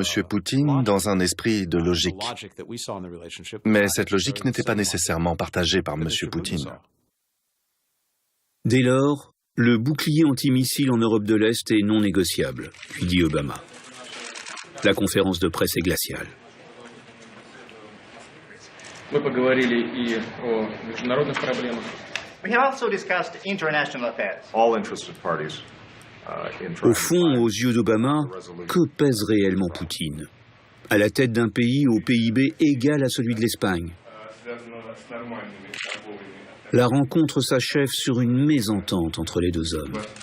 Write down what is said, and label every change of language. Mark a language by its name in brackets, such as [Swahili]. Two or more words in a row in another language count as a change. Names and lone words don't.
[French] Poutine dans un esprit de logique. Mais cette logique n'était pas nécessairement partagée par M. Poutine. Dès lors, le bouclier antimissile en Europe de l'Est est non négociable, puis dit Obama. La conférence de presse est glaciale. [Russian] Мы поговорили и о международных проблемах. [English] We have also discussed international affairs. All interested parties. [French] Au fond, aux yeux d'Obama, que pèse réellement Poutine ? À la tête d'un pays au PIB égal à celui de l'Espagne. La rencontre s'achève sur une mésentente entre les deux hommes.